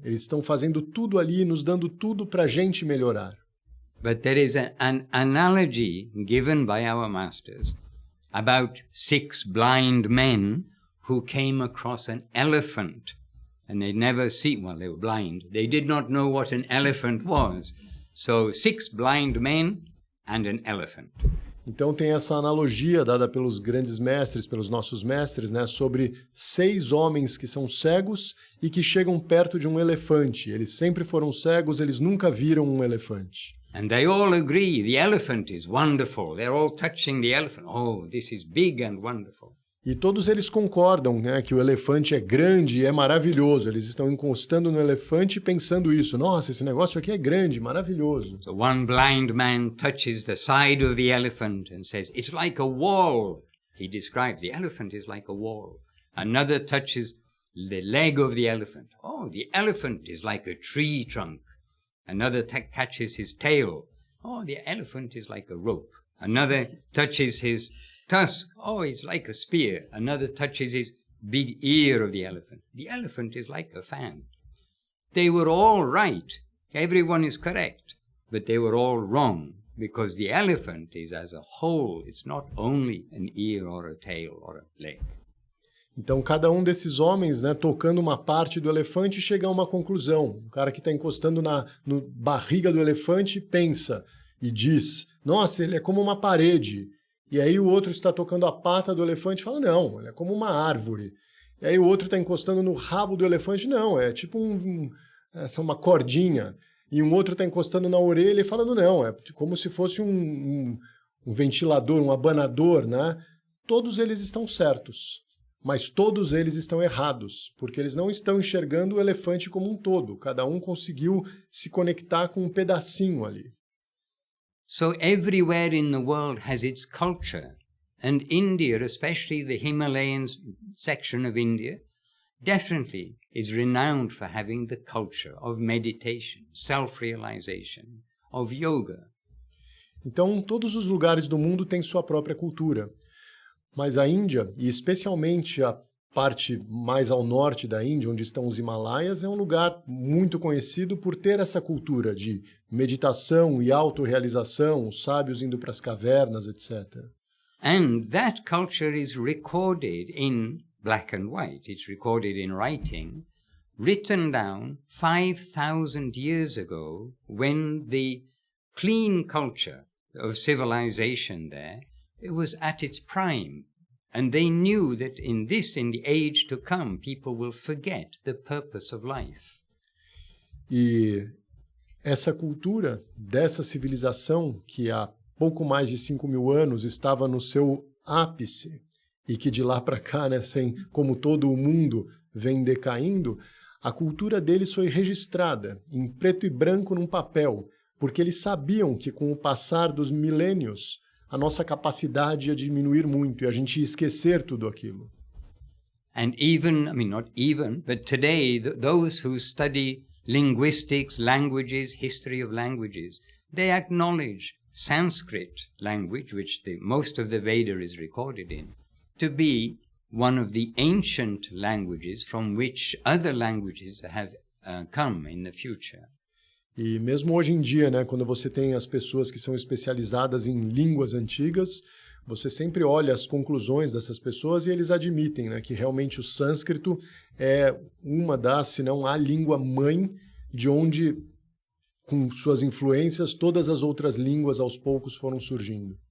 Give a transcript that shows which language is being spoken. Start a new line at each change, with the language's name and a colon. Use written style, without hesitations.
Portuguese: Eles estão fazendo tudo ali, nos dando tudo para a gente melhorar.
English: But there is an analogy given by our masters about 6 blind men who came across an elephant, and they'd never seen, well, they were blind. They did not know what an elephant was. So 6 blind men and an elephant.
Portuguese: Então tem essa analogia dada pelos grandes mestres, pelos nossos mestres, né, sobre 6 homens que são cegos e que chegam perto de um elefante. Eles sempre foram cegos, eles nunca viram um elefante.
English: And they all agree the elephant is wonderful. They're all touching the elephant. Oh, this is big and wonderful.
Portuguese: E todos eles concordam, né, que o elefante é grande e é maravilhoso. Eles estão encostando no elefante e pensando isso. Nossa, esse negócio aqui é grande, maravilhoso.
English: So one blind man touches the side of the elephant and says, it's like a wall. He describes the elephant is like a wall. Another touches the leg of the elephant. Oh, the elephant is like a tree trunk. Another catches his tail. Oh, the elephant is like a rope. Another touches his tusk. Oh, it's like a spear. Another touches his big ear of the elephant. The elephant is like a fan. They were all right. Everyone is correct. But they were all wrong because the elephant is as a whole. It's not only an ear or a tail or a leg.
Portuguese: Então, cada um desses homens, né, tocando uma parte do elefante, chega a uma conclusão. O cara que está encostando na barriga do elefante pensa e diz, nossa, ele é como uma parede. E aí o outro está tocando a pata do elefante e fala, não, ele é como uma árvore. E aí o outro está encostando no rabo do elefante, não, é tipo uma cordinha. E um outro está encostando na orelha e falando, não, é como se fosse um ventilador, um abanador, né? Todos eles estão certos. Mas todos eles estão errados, porque eles não estão enxergando o elefante como um todo. Cada um conseguiu se conectar com um pedacinho ali.
English: So everywhere in the world has its culture. And India, especially the Himalayan section of India, definitely is renowned for having the culture of meditation, self-realization, of yoga.
Portuguese: Então, todos os lugares do mundo têm sua própria cultura. Mas a Índia, e especialmente a parte mais ao norte da Índia, onde estão os Himalaias, é um lugar muito conhecido por ter essa cultura de meditação e autorrealização, os sábios indo para as cavernas, etc.
English: And that culture is recorded in black and white. It's recorded in writing, written down 5,000 years ago when the clean culture of civilization there, it was at its prime. And they knew that in the age to come, people will forget the purpose of life.
Portuguese: E essa cultura dessa civilização que há pouco mais de 5.000 anos estava no seu ápice e que de lá para cá, né, como todo o mundo vem decaindo, a cultura deles foi registrada em preto e branco num papel, porque eles sabiam que com o passar dos milênios a nossa capacidade ia diminuir muito e a gente ia esquecer tudo aquilo.
English: And even, I mean, not even, but today, those who study linguistics, languages, history of languages, they acknowledge Sanskrit language, which most of the Veda is recorded in, to be one of the ancient languages from which other languages have come in the future.
Portuguese: E mesmo hoje em dia, né, quando você tem as pessoas que são especializadas em línguas antigas, você sempre olha as conclusões dessas pessoas e eles admitem, né, que realmente o sânscrito é uma das, se não a língua mãe, de onde, com suas influências, todas as outras línguas aos poucos foram surgindo.